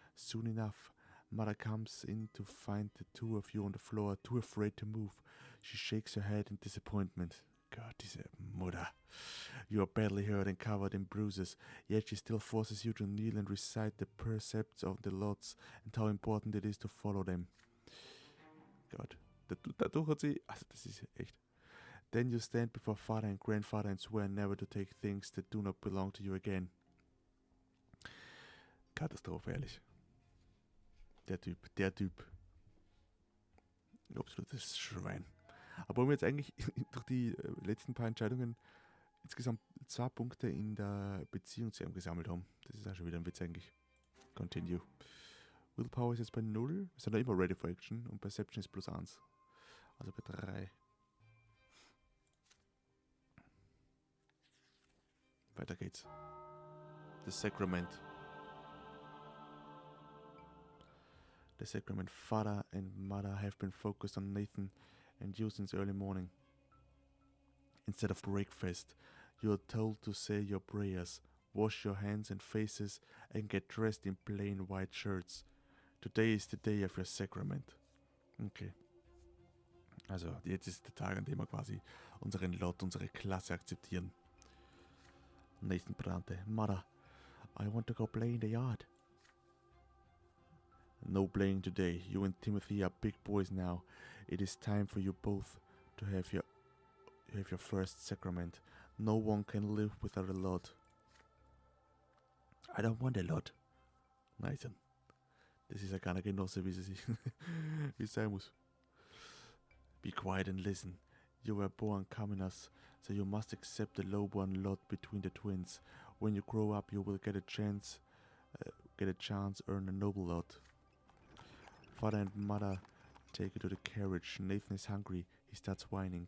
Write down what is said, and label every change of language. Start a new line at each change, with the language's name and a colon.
English: Soon enough, Mother comes in to find the two of you on the floor, too afraid to move. She shakes her head in disappointment.
German: God, diese Mutter.
English: You are badly hurt and covered in bruises, yet she still forces you to kneel and recite the precepts of the laws and how important it is to follow them.
German: Gott, dadurch hat sie, also das ist echt.
English: Then you stand before father and grandfather and swear never to take things that do not belong to you again.
German: Katastrophe, ehrlich. Der Typ. Absolutes Schwein. Aber wir jetzt eigentlich durch die letzten paar Entscheidungen insgesamt 2 Punkte in der Beziehung zu ihm gesammelt haben. Das ist auch schon wieder ein Witz eigentlich. Continue. Willpower ist jetzt bei 0. Wir sind da immer
English: ready for action
German: und Perception ist +1. Also bei 3. Weiter geht's.
English: The Sakrament. The Sakrament. Father and mother have been focused on Nathan and you since early morning. Instead of breakfast, you are told to say your prayers, wash your hands and faces, and get dressed in plain white shirts. Today is the day of your sacrament. Okay.
German: Also, jetzt ist der Tag, an dem wir quasi unseren Lot, unsere Klasse akzeptieren.
English: Nathan Brante. Mother, I want to go play in the yard. No playing today. You and Timothy are big boys now. It is time for you both to have your first sacrament. No one can live without a lot. I don't want a lot. Nathan.
German: Das ist ja keine Genosse, wie es sein muss.
English: Be quiet and listen. You were born commoners, so you must accept the lowborn lot between the twins. When you grow up, you will get a chance, earn a noble lot. Father and mother take you to the carriage. Nathan is hungry. He starts whining.